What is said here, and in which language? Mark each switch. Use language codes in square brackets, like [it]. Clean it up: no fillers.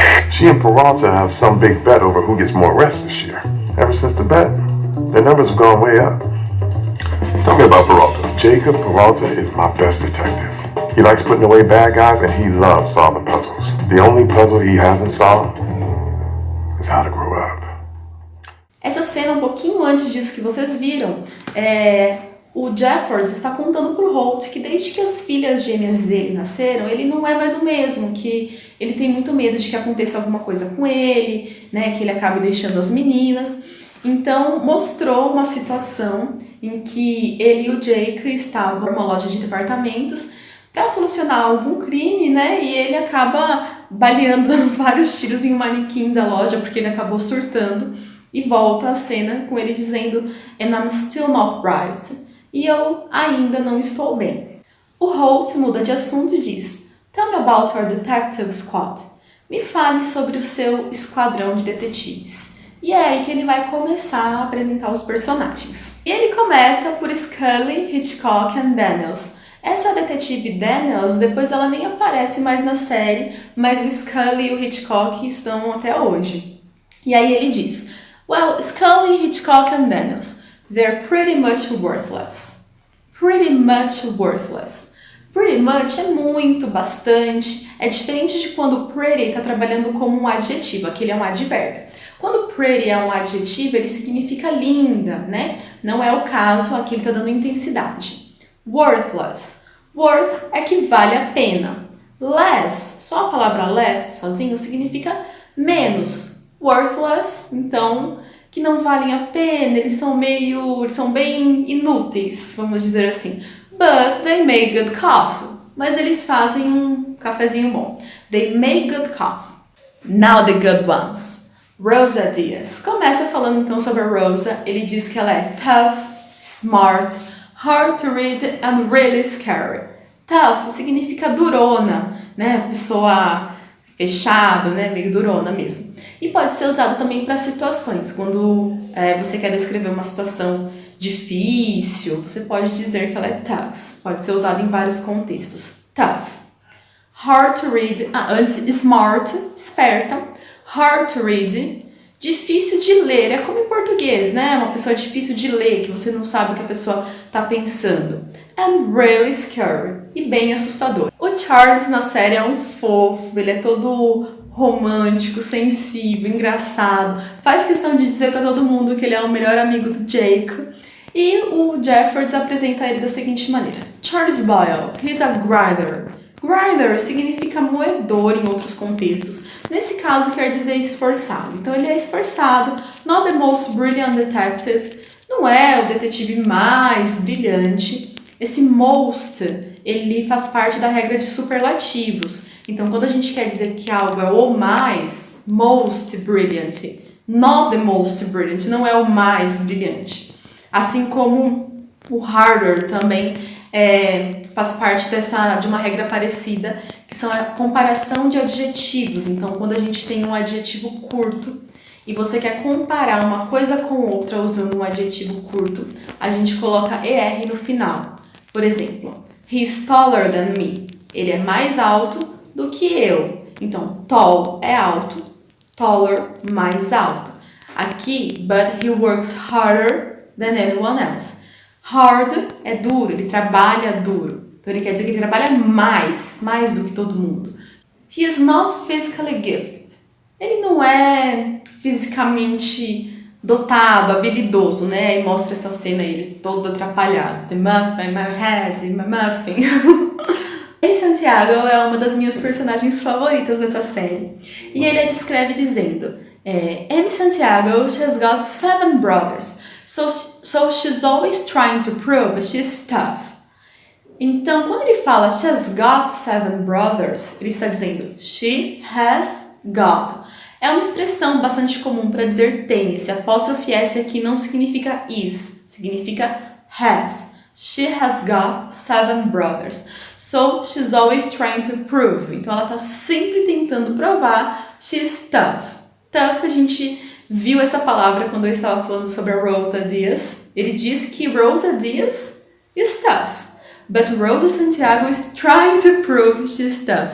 [en] She and Peralta have some big bet over who gets more arrests this year. Ever since the bet, their numbers have gone way up. Tell me about Peralta. Jacob Peralta is my best detective. He likes putting away bad guys and he loves solving puzzles. The only puzzle he hasn't solved is how to grow up. [pt] Essa cena, um pouquinho antes disso que vocês viram, o Jeffords está contando pro Holt que desde que as filhas gêmeas dele nasceram, ele não é mais o mesmo, que ele tem muito medo de que aconteça alguma coisa com ele, né, que ele acabe deixando as meninas. Então, mostrou uma situação em que ele e o Jake estavam numa loja de departamentos para solucionar algum crime, né, e ele acaba baleando, dando vários tiros em um manequim da loja porque ele acabou surtando, e volta a cena com ele dizendo [en] "And I'm still not right", [pt] e eu ainda não estou bem. O Holt muda de assunto e diz: [en] "Tell me about your detective squad". [pt] Me fale sobre o seu esquadrão de detetives. E é aí que ele vai começar a apresentar os personagens. E ele começa por Scully, Hitchcock e Daniels. Essa detetive Daniels, depois ela nem aparece mais na série, mas o Scully e o Hitchcock estão até hoje. E aí ele diz: [en] "Well, Scully, Hitchcock and Daniels, they're pretty much worthless". Pretty much worthless. [pt] Pretty much é muito, bastante. É diferente de quando pretty está trabalhando como um adjetivo, aquele é um advérbio. Quando pretty é um adjetivo, ele significa linda, né? Não é o caso, aqui ele está dando intensidade. Worthless. Worth é que vale a pena. Less, só a palavra less sozinho significa menos. Worthless, então, que não valem a pena, eles são bem inúteis, vamos dizer assim. [en] But they make good coffee. [pt] Mas eles fazem um cafezinho bom. [en] They make good coffee. Now the good ones. [pt] Rosa Diaz. Começa falando então sobre a Rosa. Ele diz que ela é [en] tough, smart, hard to read and really scary. [pt] Tough significa durona, né? Pessoa fechada, né? Meio durona mesmo. E pode ser usado também para situações. Quando você quer descrever uma situação difícil, você pode dizer que ela é tough. Pode ser usado em vários contextos. Tough. [en] Hard to read. [pt] Antes, smart, esperta. [en] Hard to read. [pt] Difícil de ler. É como em português, né? Uma pessoa difícil de ler, que você não sabe o que a pessoa está pensando. [en] And really scary. [pt] E bem assustador. O Charles na série é um fofo. Ele é todo romântico, sensível, engraçado. Faz questão de dizer para todo mundo que ele é o melhor amigo do Jake. E o Jeffords apresenta ele da seguinte maneira: [en] Charles Boyle, he's a grinder. [pt] Grinder significa moedor em outros contextos. Nesse caso, quer dizer esforçado. Então, ele é esforçado. [en] Not the most brilliant detective. [pt] Não é o detetive mais brilhante. Esse most, ele faz parte da regra de superlativos. Então, quando a gente quer dizer que algo é o mais, most brilliant. [en] Not the most brilliant, [pt] não é o mais brilhante. Assim como o harder também faz parte de uma regra parecida, que são a comparação de adjetivos. Então, quando a gente tem um adjetivo curto e você quer comparar uma coisa com outra usando um adjetivo curto, a gente coloca ER no final. Por exemplo, [en] he's taller than me. [pt] Ele é mais alto do que eu. Então, tall é alto, taller, mais alto. Aqui, [en] but he works harder than anyone else. [pt] Hard é duro, ele trabalha duro. Então, ele quer dizer que ele trabalha mais do que todo mundo. [en] He is not physically gifted. [pt] Ele não é fisicamente dotado, habilidoso, né? E mostra essa cena, ele todo atrapalhado. [en] The muffin, my head, my muffin. [pt] Amy Santiago é uma das minhas personagens favoritas dessa série. E ele a descreve dizendo... [en] Amy Santiago, she has got 7 brothers, so she's always trying to prove she's tough. [pt] Então, quando ele fala [en] she has got 7 brothers, [pt] ele está dizendo [en] she has got. [pt] É uma expressão bastante comum para dizer tem. Esse apóstrofe S aqui não significa is, significa has. [en] She has got 7 brothers, so she's always trying to prove. [pt] Então, ela está sempre tentando provar [en] she's tough. [pt] Tough, a gente viu essa palavra quando eu estava falando sobre a Rosa Diaz. Ele disse que [en] Rosa Diaz is tough, but Rosa Santiago is trying to prove she's tough.